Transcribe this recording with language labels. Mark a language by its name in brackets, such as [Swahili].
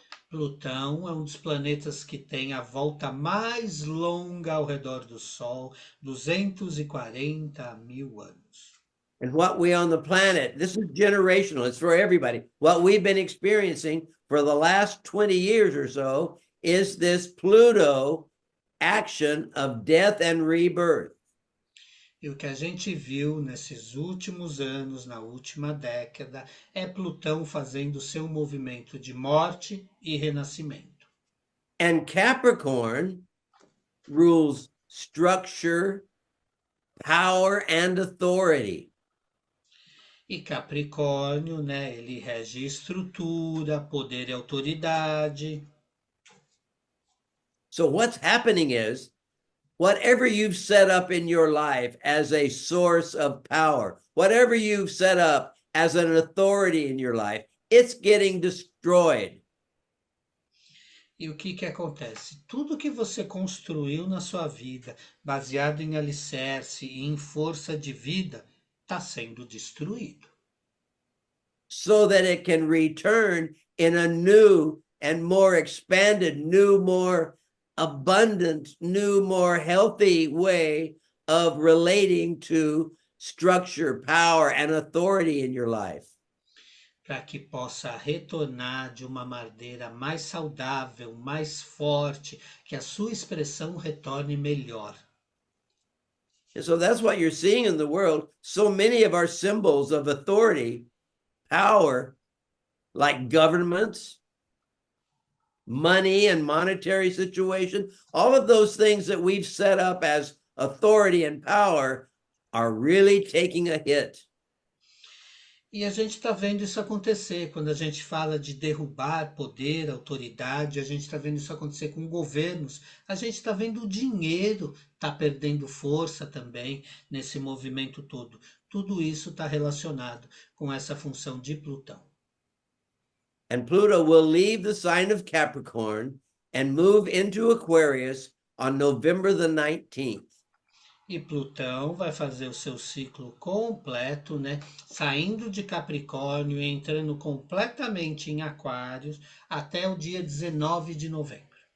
[Portuguese] Plutão é um dos planetas que tem a volta mais longa ao redor do Sol, 240 mil anos. [English] And what we on the planet, this is generational, it's for everybody. What we've been experiencing for the last 20 years or so is this Pluto action of death and rebirth. [Portuguese] E o que a gente viu nesses últimos anos, na última década, é Plutão fazendo seu movimento de morte e renascimento. [English] And Capricorn rules structure, power, and authority. [Portuguese] E Capricórnio, né, ele rege estrutura, poder e autoridade. [English] So what's happening is, whatever you've set up in your life as a source of power, whatever you've set up as an authority in your life, it's getting destroyed. [Portuguese] E o que acontece? Tudo que você construiu na sua vida, baseado em alicerce e em força de vida, está sendo destruído. [English] So that it can return in a new and more expanded, new, more abundant, new, more healthy way of relating to structure, power, and authority in your life. [Portuguese] Para que possa retornar de uma maneira mais saudável, mais forte, que a sua expressão retorne melhor. [English] And so that's what you're seeing in the world. So many of our symbols of authority, power, like governments, money and monetary situation, all of those things that we've set up as authority and power are really taking a hit. [Portuguese] E a gente está vendo isso acontecer. Quando a gente fala de derrubar poder, autoridade, a gente está vendo isso acontecer com governos. A gente está vendo o dinheiro tá perdendo força também nesse movimento todo. tudo isso está relacionado com essa função de Plutão. [English] And Pluto will leave the sign of Capricorn and move into Aquarius on November the 19th. [Portuguese] E Plutão vai fazer o seu ciclo completo, né? Saindo de Capricórnio e entrando completamente em Aquários até o dia 19 de novembro.